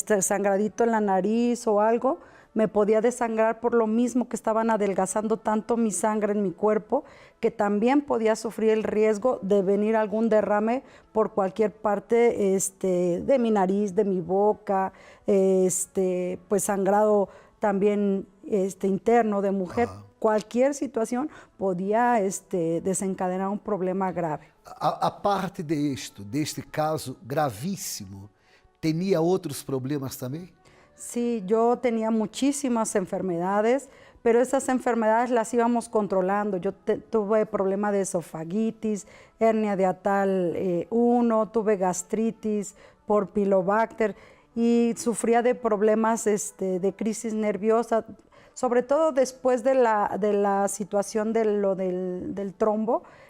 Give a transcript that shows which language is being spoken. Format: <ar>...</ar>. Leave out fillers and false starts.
<es>sangradito en la nariz o algo, me podía desangrar por lo mismo que estaban adelgazando tanto mi sangre en mi cuerpo, que también podía sufrir el riesgo de venir algún derrame por cualquier parte de mi nariz, de mi boca, pues sangrado también interno de mujer. Cualquier situación podía desencadenar un problema grave.</es> <pt>Aparte deste caso gravíssimo, tinha outros problemas também?</pt> <es>Sí, yo tenía muchísimas enfermedades, pero esas enfermedades las íbamos controlando. Yo tuve problema de esofagitis, hernia de atal 1, tuve gastritis por pilobacter y sufría de problemas de crisis nerviosa, sobre todo después de la situación del trombo.</es>